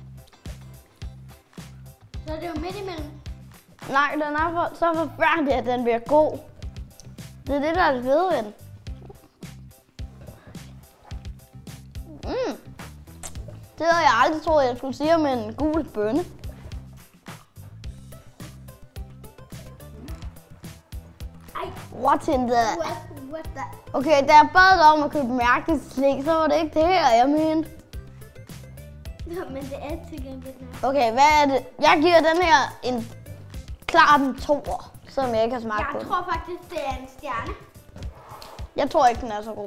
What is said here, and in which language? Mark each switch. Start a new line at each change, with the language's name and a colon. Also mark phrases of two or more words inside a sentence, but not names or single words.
Danish: Så er det jo midt imellem. Nej, den er så forfærdelig, at den bliver god. Det er det, der er det fede ved den. Det havde jeg aldrig troet, jeg skulle sige med en gul bønne.
English: What in the...
Danish: Okay, da jeg bad dig om at købe mærkeligt slik, så var det ikke det her, jeg mente. Nå, men det er til gengæld. Okay, hvad er det? Jeg giver den her en klart en 2'er, selvom jeg ikke har smagt på den. Jeg tror faktisk, det er en stjerne. Jeg tror ikke, den er så god.